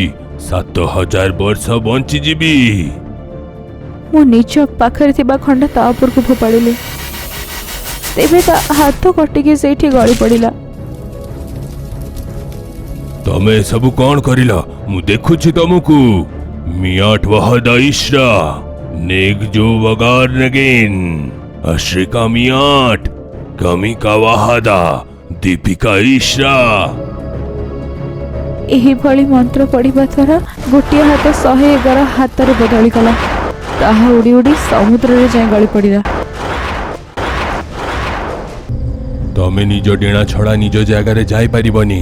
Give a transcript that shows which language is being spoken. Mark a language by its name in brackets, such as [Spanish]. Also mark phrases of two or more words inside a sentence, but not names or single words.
[Odia] 7000 ବର୍ଷ ବଞ୍ଚିଯିବି। ମୁଁ ନିଜ ପାଖରେ ଥିବା ଖଣ୍ଡ ତା ଉପରକୁ ଫୋପାଡ଼ିଲି। ତେବେ ତା ହାତ କଟିକି ସେଇଠି ଗଳି ପଡ଼ିଲା। ତମେ ଏସବୁ କ'ଣ କରିଲ? ମୁଁ ଦେଖୁଛି ତମକୁ। Miat wahada ishra. Neg jo wagar nagin. Ashrika miat. Kamika wahada. Deepika ishra. ଏହିଭଳି ମନ୍ତ୍ର ପଢ଼ିବା ଦ୍ୱାରା ଗୋଟିଏ ହାତ 111 ହାତରେ ବଦଳିଗଲା। ତାହା ଉଡ଼ି ଉଡ଼ି ସମୁଦ୍ରରେ ଯାଇ ଗଳି ପଡ଼ିଲା। ତମେ ନିଜ ଡେଣା ଛଡ଼ା ନିଜ ଜାଗାରେ ଯାଇପାରିବନି।